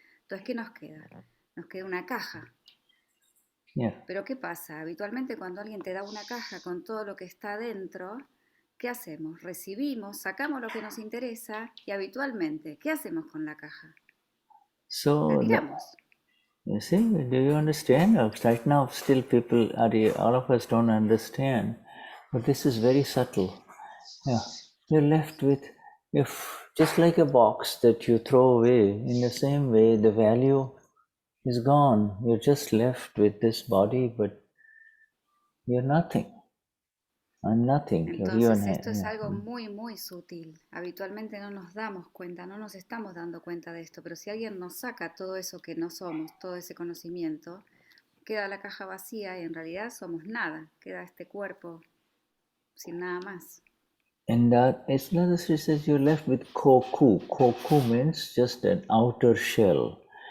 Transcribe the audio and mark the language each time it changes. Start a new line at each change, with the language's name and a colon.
Spanish: Entonces, ¿qué nos queda? Nos queda una caja.
English: Yeah.
Spanish: Pero ¿qué pasa? Habitualmente cuando alguien te da una caja con todo lo que está adentro, ¿qué hacemos? Recibimos, sacamos lo que nos interesa y habitualmente, ¿qué hacemos con la caja? La tiramos.
English: You see, do you understand? Right now, still people, all of us don't understand, but this is very subtle. Yeah, you're left with, if just like a box that you throw away, in the same way, the value is gone. You're just left with this body, but you're nothing. I'm nothing.
Spanish: Entonces esto es algo muy, muy sutil. Habitualmente no nos damos cuenta, no nos estamos dando cuenta de esto, pero si alguien nos saca todo eso que no somos, todo ese conocimiento, queda la caja vacía y en realidad somos nada. Queda este cuerpo sin nada más.
English: And that Vishuddhatma says you're left with Khokhu. Khokhu means just an outer shell.